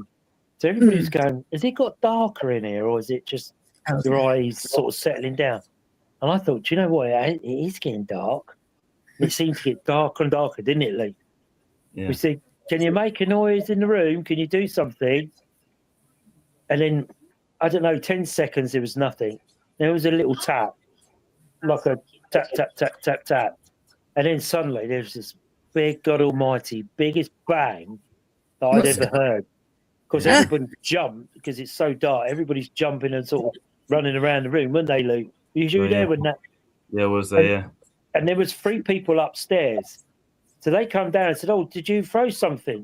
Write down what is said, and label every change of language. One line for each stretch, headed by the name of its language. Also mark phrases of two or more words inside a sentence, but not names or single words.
English: So everybody's going, has it got darker in here, or is it just your eyes sort of settling down? And I thought, do you know what? It is getting dark. It seemed to get darker and darker, didn't it, Lee? Yeah. We said, can you make a noise in the room? Can you do something? And then, I don't know, 10 seconds, there was nothing. There was a little tap, like a tap, tap, tap, tap, tap. And then suddenly there was this big, God almighty, biggest bang that I'd ever heard. Because everybody jumped, because it's so dark. Everybody's jumping and sort of running around the room, weren't they, Luke? Were you there when that? Yeah, was there, yeah. And there was 3 people upstairs. So they come down and said, oh, did you throw something?